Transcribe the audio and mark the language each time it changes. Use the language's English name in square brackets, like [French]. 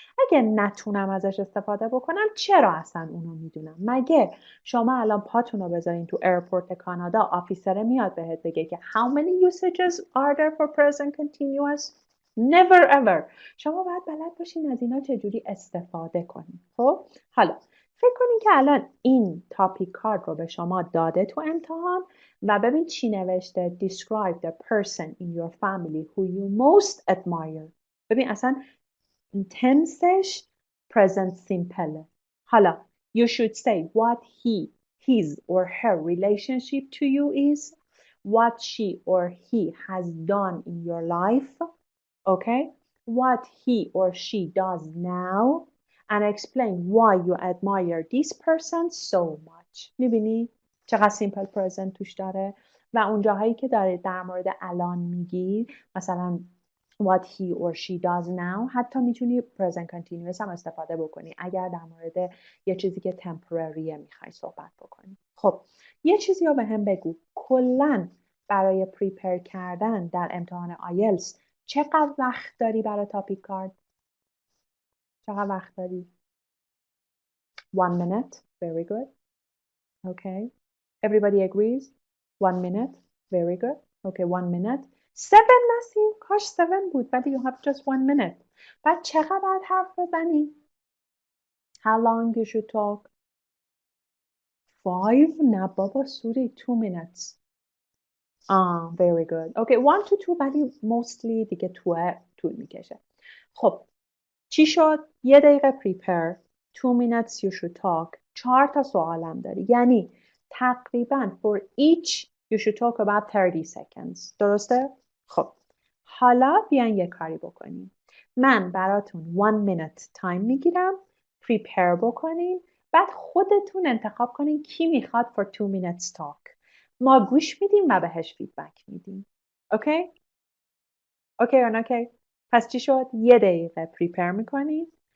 [Persian] اگه نتونم ازش استفاده بکنم چرا اصلا اونو میدونم؟ مگه شما الان پاتون رو بذارین تو ایرپورت کانادا، آفیسر میاد بهت بگه که [English] how many usages are there for present continuous؟ never ever. [Persian] شما باید بلد باشین از اینا چجوری استفاده کنین. خب حالا فکر کنین که الان این تاپیک کارد رو به شما داده تو امتحان و ببین چی نوشته. [English] describe the person in your family who you most admire. [Persian] ببین اصلا تنسش present simple. حالا [English] you should say what his or her relationship to you is, what she or he has done in your life, okay, what he or she does now, and explain why you admire this person so much. [Persian] میبینی چقدر simple present توش داره؟ و اون جاهایی که داره در مورد الان میگی مثلا [English] what he or she does now [Persian] حتی میتونی present continuous هم استفاده بکنی اگر در مورد یه چیزی که temporaryه میخوای صحبت بکنی. خب یه چیزی رو به هم بگو. کلن برای پریپر کردن در امتحان آیلتس چقدر وقت داری برای تاپیک کارد؟ چقدر وقت داری؟ [English] 1 minute. Very good. Okay. Everybody agrees? 1 minute. Very good. Okay, 1 minute. [Persian] 7 نسیم. کاش 7 بود. ولی [English] you have just 1 minute. بعد چقدر باید حرف بزنی؟ How long you should talk? 5? [Persian] نه بابا سوری. [English] 2 minutes. Very good. [Persian] Okay, 1 to 2 ولی mostly دیگه 2 طول میکشه. خب چی شد؟ 1 دقیقه پریپر. [English] 2 minutes you should talk. [Persian] 4 تا سوالم داری. یعنی تقریبا [English] for each you should talk about 30 seconds. [Persian] درسته؟ خب حالا بیاین یه کاری بکنیم. من براتون [English] 1 minute time [Persian] میگیرم. پریپر بکنین. بعد خودتون انتخاب کنین کی میخواد [English] for 2 minutes talk. [Persian] ما گوش میدیم و بهش فیدبک میدیم. اوکی؟ اوکی یا اوکی؟ پس چی شد؟ 1 دقیقه پریپر میکنید.